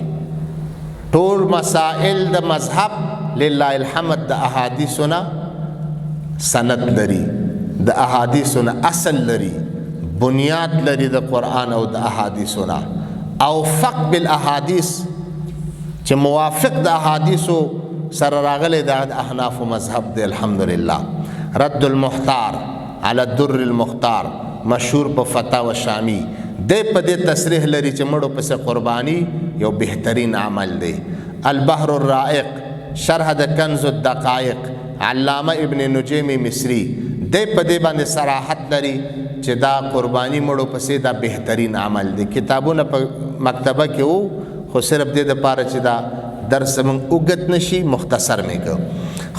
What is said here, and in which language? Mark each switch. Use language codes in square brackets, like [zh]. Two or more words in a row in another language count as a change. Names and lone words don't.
[ps] ټول مسائل د مذهب [ar] لله الحمد [ps] د احادیثونه سند لري، د احادیثونه اصل لري، بنیاد لري د قرآن او د احادیثونه، او [ar] فق بالاحادیث [ps] چې موافق د احادیثو سره راغلی د احناف مذهب دی. الحمدلله رد المختار على الدر المختار مشهور په فتاوی شامی دی، په دې تصریح لري چې مړو پس قربانی یو بهترین عمل دی. البحر الرائق شرح د کنز الدقائق علامه ابن نجیم مصری دی په دې باندې صراحت لري چې دا قربانی مړو پسې دا بهترین عمل دی. کتابونه په مکتبه کې وو، خو صرف دې د پاره چې دا درس من اوږد نشي مختصر مې کو.